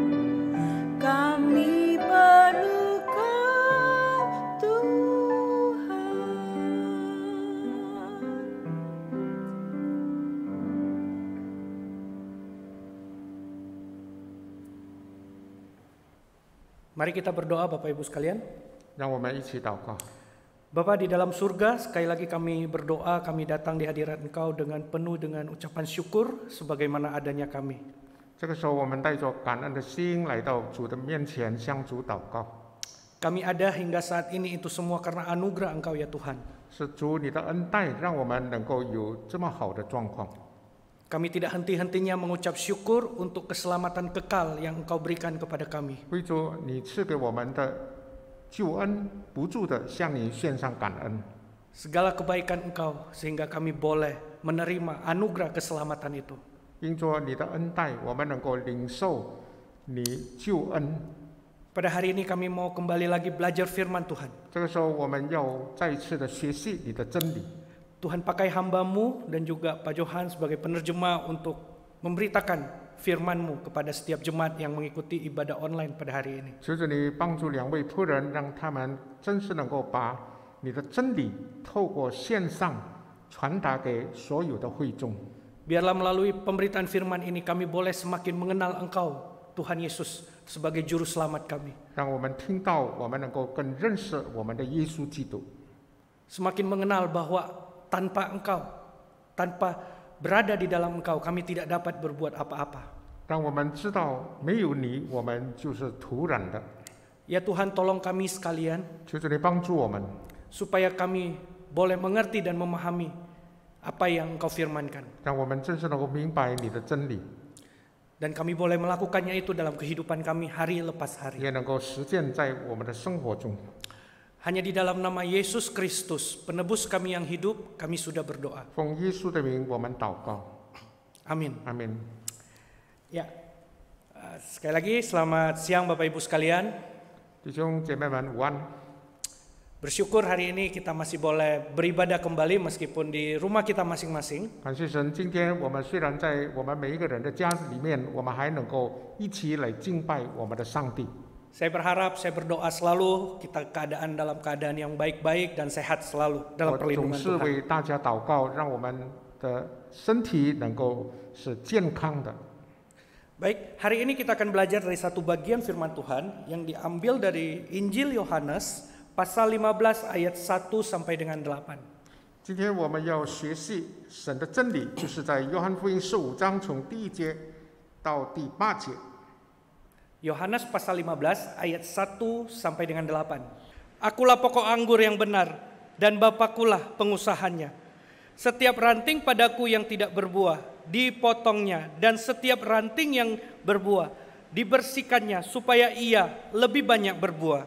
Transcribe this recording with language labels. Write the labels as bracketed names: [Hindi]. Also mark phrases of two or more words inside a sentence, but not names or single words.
[Indonesian] Kami perlu Kau Tuhan. Mari kita berdoa Bapak Ibu sekalian. [Chinese] 让我们一起祷告。 [Indonesian] Bapa di dalam surga, sekali lagi kami berdoa, kami datang di hadirat Engkau dengan penuh dengan ucapan syukur sebagaimana adanya kami. [Chinese] 这个时候，我们带着感恩的心来到主的面前，向主祷告。 [Indonesian] Kami ada hingga saat ini itu semua karena anugerah Engkau ya Tuhan. [Chinese] 是主你的恩待，让我们能够有这么好的状况。 [Indonesian] Kami tidak henti-hentinya mengucap syukur untuk keselamatan kekal yang Engkau berikan kepada kami. [Chinese] 为主你赐给我们的救恩，不住的向你献上感恩。 [Indonesian] Segala kebaikan Engkau sehingga kami boleh menerima anugerah keselamatan itu. [Chinese] 因着你的恩待，我们能够领受你救恩。 [Indonesian] Pada hari ini kami mau kembali lagi belajar firman Tuhan. [Chinese] 这个时候，我们要再一次的学习你的真理。 [Indonesian] Tuhan pakai hamba-Mu dan juga Pak Johan sebagai penerjemah untuk memberitakan firman-Mu kepada setiap jemaat yang mengikuti ibadah online pada hari ini. [Chinese] 求主你帮助两位仆人，让他们真是能够把你的真理透过线上传达给所有的会众。 [Indonesian] Biarlah melalui pemberitaan firman ini kami boleh semakin mengenal Engkau, Tuhan Yesus, sebagai juru selamat kami. [Chinese] 让我们听到，我们能够更认识我们的耶稣基督。 [Indonesian] Semakin mengenal bahwa tanpa Engkau, tanpa berada di dalam Engkau, kami tidak dapat berbuat apa-apa. [Chinese] 让我们知道，没有你，我们就是徒然的。 [Indonesian] Ya Tuhan, tolong kami sekalian, [Chinese] 求主你帮助我们， [Indonesian] supaya kami boleh mengerti dan memahami apa yang Engkau firmankan. [Chinese] 让我们真是能够明白你的真理， [Indonesian] Dan kami boleh melakukannya itu dalam kehidupan kami hari lepas hari. [Chinese] 也能够实践在我们的生活中。 [Indonesian] Hanya di dalam nama Yesus Kristus, penebus kami yang hidup, kami sudah berdoa. [Chinese] 奉耶稣的名，我们祷告， [Indonesian] Amin. [Chinese] 阿门。 [Indonesian] Ya, sekali lagi selamat siang Bapak Ibu sekalian. [Chinese] 弟兄姐妹们，午安！ [Indonesian] Bersyukur hari ini kita masih boleh beribadah kembali meskipun di rumah kita masing-masing. [Chinese] 感谢神，今天我们虽然在我们每一个人的家里面，我们还能够一起来敬拜我们的上帝。 [Indonesian] Saya berharap, saya berdoa selalu kita dalam keadaan yang baik-baik dan sehat selalu [Chinese] 我 [Indonesian] dalam [Chinese] 总 [Indonesian] perlindungan [Chinese] 是 [Indonesian] Tuhan. [Chinese] 为大家祷告，让我们的身体能够是健康的。 [Indonesian] Baik, hari ini kita akan belajar dari satu bagian firman Tuhan yang diambil dari Injil Yohanes pasal 15 ayat 1 sampai dengan 8. [Chinese] 今天我们要学习神的真理，就是在约翰福音15章从第1节到第8节。 [Indonesian] Yohanes pasal 15 ayat 1 sampai dengan 8. Akulah pokok anggur yang benar dan Bapakulah pengusahanya. Setiap ranting padaku yang tidak berbuah dipotongnya, dan setiap ranting yang berbuah dibersihkannya supaya ia lebih banyak berbuah.